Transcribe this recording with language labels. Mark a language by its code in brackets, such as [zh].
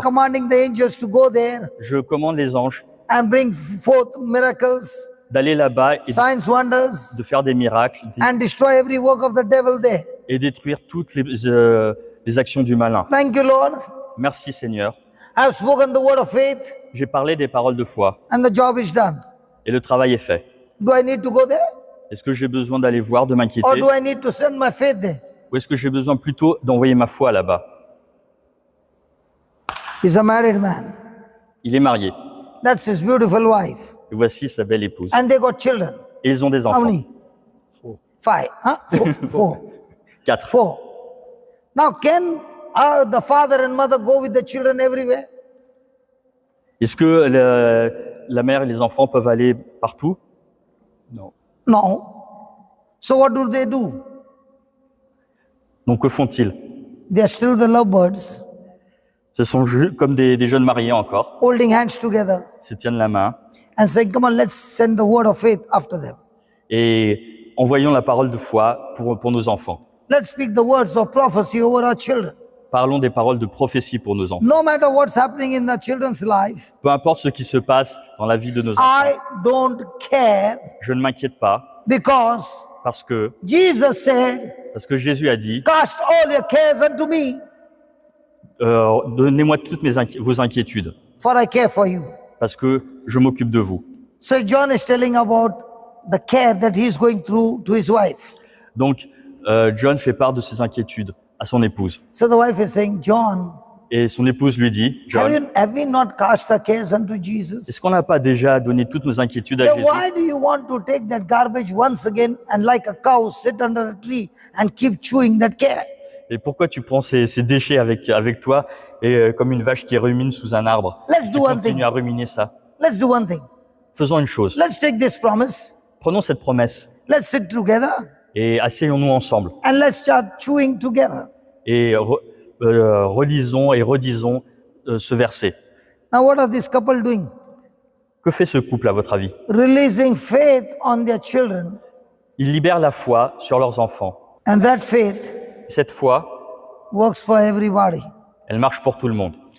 [en] commanding the angels to go there [fr] je commande les anges [en] and bring forth miracles, [fr] d'aller là-bas et [en] signs, wonders, [fr] de faire des miracles [en] and destroy every work of the devil there. [fr] et détruire toutes les actions du malin. [en] Thank you, Lord. [fr] Merci Seigneur. [en] I've spoken the word of faith, [fr] J'ai parlé des paroles de foi [en] and the job is done. [fr] et le travail est fait. [en] Do I need to go there? [fr] Est-ce que j'ai besoin d'aller voir, de [en] Or [fr] m'inquiéter? [en] do I need to send my faith there? [fr] Ou est-ce que j'ai besoin plutôt d'envoyer ma foi là-bas? [en] He's a married man. [fr] Il est marié. [en] That's his beautiful wife. [fr] Et voici sa belle épouse. [en] And they got children. [fr] Et ils ont des [en] How [fr] enfants. [en] many? 5. Huh? Four. 4. 4. Now, can the father and mother go with the children everywhere? [fr] Est-ce que la mère et les enfants peuvent aller partout? Non. [en] No. So what do they do? [fr] Donc que font-ils? [en] They are still the lovebirds, [fr] Ce sont comme des jeunes mariés encore. [en] holding hands together [fr] Ils se tiennent la main [en] and saying, come on, let's send the word of faith after them. [fr] et envoyons la parole de foi pour nos enfants. [en] Let's speak the words of prophecy over our children. [fr] Parlons des paroles de prophétie pour nos enfants. [en] No matter what's happening in the children's life, [fr] Peu importe ce qui se passe dans la vie de nos enfants, [en] I don't care [fr] je ne m'inquiète pas [en] because [fr] parce que [en] Jesus said, [fr] Jésus a dit [en] cast all your cares unto me, [fr] donnez-moi toutes vos inquiétudes [en] for I care for you. [fr] parce que je m'occupe de vous. [en] So John is telling about the care that he's going through to his wife. [fr] Donc John fait part de ses inquiétudes à son épouse [en] So the wife is saying, John, [fr] et son épouse lui dit, John, [en] have we not cast our cares unto Jesus? [fr] est-ce qu'on n'a pas déjà donné toutes nos inquiétudes à [en] Then [fr] Jésus? [en] why do you want to take that garbage once again and like a cow sit under a tree and keep chewing that care? [fr] Et pourquoi tu prends ces déchets avec toi et comme une vache qui rumine sous un arbre, [en] Let's [fr] tu [en] do one thing. [fr] continues à ruminer ça? [en] Let's do one thing. [fr] Faisons une chose. [en] Let's take this promise. [fr] Prenons cette promesse [en] Let's sit together [fr] et asseyons-nous ensemble [en] and let's start chewing together. [fr] et relisons et redisons ce verset. [en] Now, what are this couple doing? [fr] Que fait ce couple à votre avis? [en] Releasing faith on their children. [fr] Ils libèrent la foi sur leurs enfants. [en] And that faith [fr] Cette foi, [en] works for everybody. [fr] elle marche pour tout le monde.